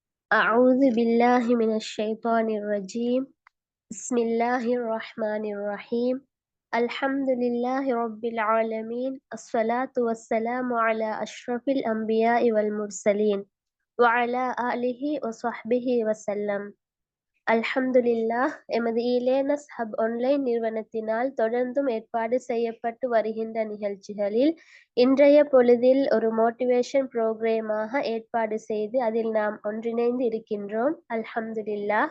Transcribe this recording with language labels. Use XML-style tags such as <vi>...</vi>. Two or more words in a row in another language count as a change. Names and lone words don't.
<ar>أعوذ بالله من الشيطان الرجيم. بسم الله الرحمن الرحيم. الحمد لله رب العالمين. الصلاة والسلام على أشرف الأنبياء والمرسلين وعلى آله وصحبه وسلم.</ar> <ta>அல்ஹம்துலில்லாஹ். எமது இலேனஸ் ஹப் ஆன்லைன் நிறுவனத்தினால் தொடர்ந்தும் ஏற்பாடு செய்யப்பட்டு வருகின்ற நிகழ்ச்சிகளில் இன்றைய பொழுதில் ஒரு</ta> <en>motivation program</en> <ta>ஏற்பாடு செய்து அதில் நாம் ஒன்றிணைந்து இருக்கின்றோம். அல்ஹம்துலில்லாஹ்.</ta>